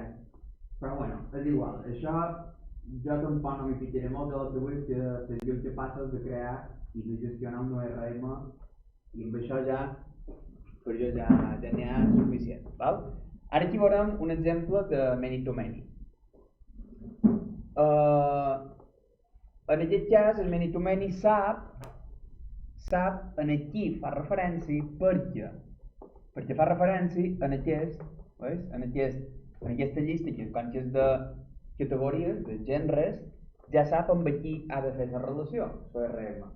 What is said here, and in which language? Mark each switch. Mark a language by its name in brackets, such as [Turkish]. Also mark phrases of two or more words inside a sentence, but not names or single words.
[Catalan] Però bueno, és igual. Això jo tampoc no m'hi ficaré molt de l'altre que seria que passes de crear i de gestionar un ORM i amb això ja per jo ja n'hi ha suficient. Val? Ara aquí veurem un exemple de [English] many to many. [Catalan] En aquest cas, el [English] many to many [Catalan] sap en qui fa referència perquè fa referència en aquesta llista que quan és de categories, de gèneres, ja sap amb qui ha de fer la relació, l'ORM.